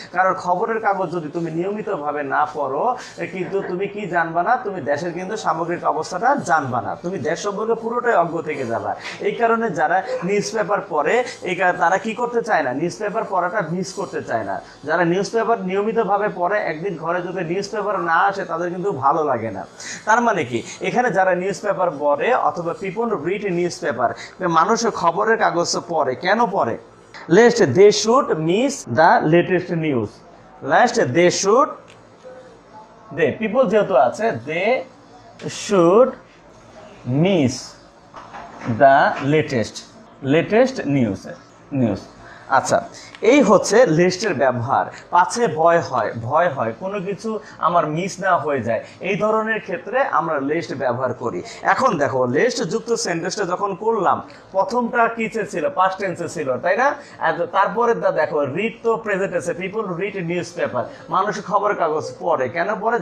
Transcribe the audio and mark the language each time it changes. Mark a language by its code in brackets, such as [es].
[bn] কারণ খবরের কাগজ যদি তুমি নিয়মিতভাবে না পড়ো, কিন্তু তুমি কি জানবা না, তুমি দেশের কিন্তু সামগ্রিক অবস্থাটা জানবা না, তুমি দেশ সম্পর্কে পুরোটাই অজ্ঞ থেকে যাবা। এই কারণে যারা নিউজ পেপার পড়ে তারা কি করতে চায় চায় না, নিউজ পেপার পড়াটা মিস করতে চায় না। যারা নিউজ পেপার নিয়মিতভাবে পড়ে, একদিন ঘরে যদি নিউজ পেপার না আসে তাদের কিন্তু ভালো লাগে না। তার মানে কি, এখানে যারা নিউজ পেপার পড়ে অথবা [en] people read news paper, [bn] মানুষ খবরের কাগজ পড়ে, কেন পড়ে? [en] Lest they should miss the latest news. Lest they should, they people [bn] যেহেতু আছে, [en] they should miss the latest news. [bn] আচ্ছা, এই হচ্ছে লিস্টের ব্যবহার। পাছে ভয় হয় কোনো কিছু আমার মিস না হয়ে যায়, এই ধরনের ক্ষেত্রে আমরা লিস্ট ব্যবহার করি। এখন দেখো, লিস্ট যুক্ত সেন্টেন্সটা যখন করলাম, প্রথমটা কি ছিল? পাস্ট টেন্সে ছিল, তাই না? তারপরে দেখো, রিড তো প্রেজেন্ট আছে, [en] people read news paper, [bn] মানুষ খবর কাগজ পড়ে, কেন পড়ে?